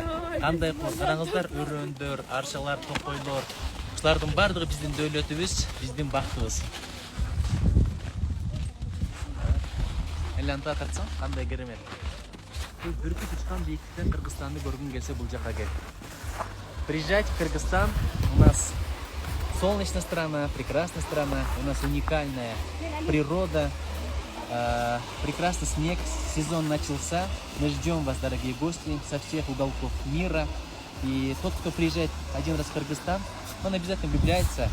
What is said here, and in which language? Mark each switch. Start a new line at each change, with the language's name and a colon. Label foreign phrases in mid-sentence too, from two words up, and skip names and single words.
Kyrgyz: Кандай кылып караңыздар, өрөөөндөр, аршалар, токойлор, ушулардын баардыгы биздин дөөлөтүбүз, биздин бактыбыз. Эланта тартсаң, кандай керемет. Бул бүркүт учкан бийиктиктен Кыргызстанды көргүң келсе бул жака кел.
Russian: Приезжайте в Кыргызстан. У нас солнечная страна, прекрасная страна, у нас уникальная природа, прекрасный снег, сезон начался. Мы ждем вас, дорогие гости, со всех уголков мира. И тот, кто приезжает один раз в Кыргызстан, он обязательно влюбляется.